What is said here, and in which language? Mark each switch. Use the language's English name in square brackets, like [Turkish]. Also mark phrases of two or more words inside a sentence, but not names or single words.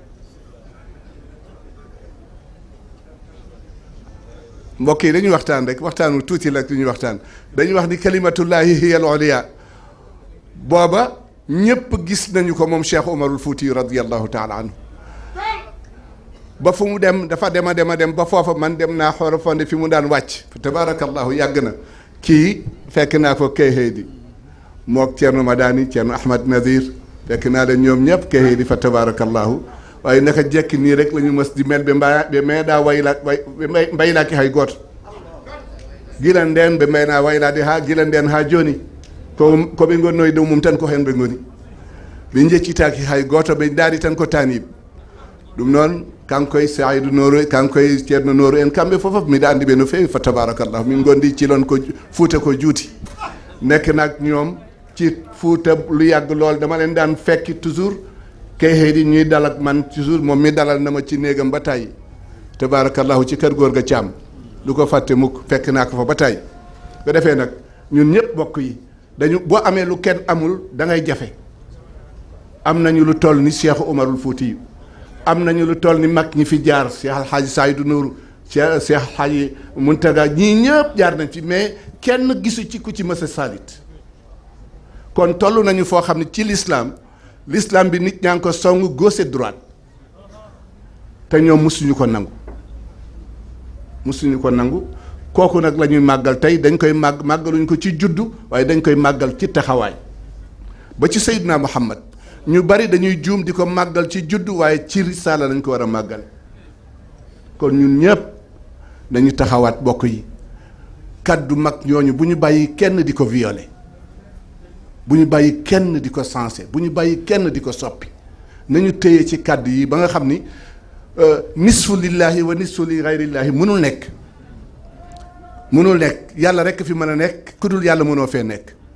[Wolof] mbokk yi dañuy waxtaan rek waxtaanu tuuti la ñuy waxtaan dañuy wax ni [Arabic] كلمة الله هي العليا [Wolof] booba ñépp gis nañu ko moom Cheikh Omarul Fouti [Arabic] رضي الله تعالى عنه [Wolof] ba fu mu dem dafa dem ba foofa man dem naa Xorofonde fi mu daan wàcc tabaarakallahu yàgg na kii fekk naa ko Kayheydi mook Ceerno Madani Ceerno Ahmad Nazir fekk naa leen ñoom ñëpp [Fula] Kayheydi fa tabaarakallahu [Wolof] waaye naka jekki nii rek la ñu mës di mel [Fula] ɓe meeɗa mbaylaki hay gooto gila nden ɓe mayna waylade ha gila nden ha joni koɓe gonnoye dow mum tan ko hen ɓe goni ɓe jeccitaki hay gooto ɓe daari tan ko taniɓe ɗum noon kankoye Saydou Nourou kankoye Ceerno Nourou en kamɓe fofof miɗa andi ɓe no fewi fa tabarakallahu min gondi cilon ko Fuuta ko juuti [Wolof] nekk nag ñoom ci Fuuta lu yàgg lool dama leen daan fekki toujours Kayheydi ñuy dal ak man toujours moom mi dalal na ma ci néegam ba tàyyi tabaarakallahu ci kër góor ga Caam lu ko fàtte mukk fekk naa ko fa ba tàyyi ko defee nag ñun ñëpp bokk yi dañu boo amee lu kenn amul da ngay jafe am nañu lu toll ni Cheikh Omarul Fouti am nañu lu toll ni mag ñi fi jaar Cheikh Alhaaji Saydou Nourou Cheikh Alhaaji Muntaga ñii ñëpp jaar nañ ci mais kenn gisu ci ku ci mës a salit kon toll nañu foo xam ne ci l'islam bi nit ñaa ngi ko song [French] gauche et droite [Wolof] te ñoom musuñu ko nangu kooku nag la ñuy màggal tey dañ koy màggaluñ ko ci juddu waaye dañ koy màggal ci taxawaay ba ci Seydina Muhammad ñu bari dañuy juum di ko màggal ci juddu waaye ci risaala lañ ko war a màggal kon ñun ñëpp dañu taxawaat bokk yi kaddu mag ñooñu bu ñu bàyyi kenn di ko violer bu ñu bàyyi kenn di ko sensé bu ñu bàyyi kenn di ko soppi nañu téye ci kaddu yi ba nga xam ni [Arabic] نصف لله ونصف لغير الله [Wolof] mënul nekk yàlla rekk fi mën a nekk ku dul yàlla mënoo fee nekk